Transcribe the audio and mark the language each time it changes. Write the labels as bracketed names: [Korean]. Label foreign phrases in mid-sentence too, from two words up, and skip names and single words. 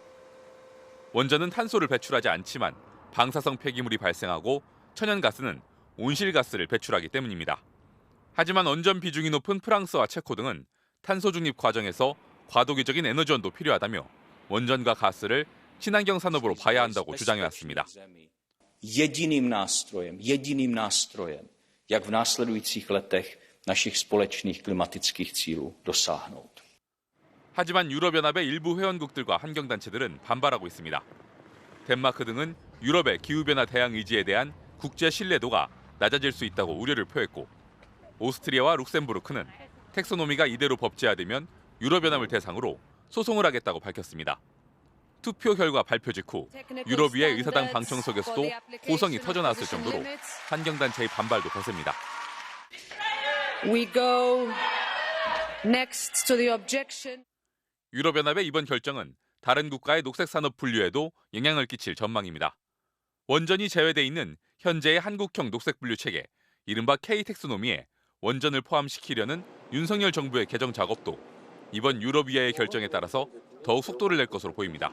[Korean] 원전은 탄소를 배출하지 않지만 방사성 폐기물이 발생하고 천연가스는 온실가스를 배출하기 때문입니다. 하지만 원전 비중이 높은 프랑스와 체코 등은 탄소 중립 과정에서 과도기적인 에너지원도 필요하다며 원전과 가스를 친환경 산업으로 봐야 한다고 주장해왔습니다. [Czech] jediným nástrojem, jak v následujících letech našich společných klimatických cílů dosáhnout. [Korean] 하지만 유럽연합의 일부 회원국들과 환경단체들은 반발하고 있습니다. 덴마크 등은 유럽의 기후변화 대응 의지에 대한 국제 신뢰도가 낮아질 수 있다고 우려를 표했고 오스트리아와 룩셈부르크는 텍소노미가 이대로 법제화되면 유럽연합을 대상으로 소송을 하겠다고 밝혔습니다. 투표 결과 발표 직후 유럽의회 의사당 방청석에서도 호성이 터져나왔을 정도로 환경단체의 반발도 거셉니다. [English] We go next to the objection. [Korean] 유럽연합의 이번 결정은 다른 국가의 녹색 산업 분류에도 영향을 끼칠 전망입니다. 원전이 제외돼 있는 현재의 한국형 녹색 분류 체계, 이른바 K-텍소노미에 원전을 포함시키려는 윤석열 정부의 개정 작업도 이번 유럽의회의 결정에 따라서 더욱 속도를 낼 것으로 보입니다.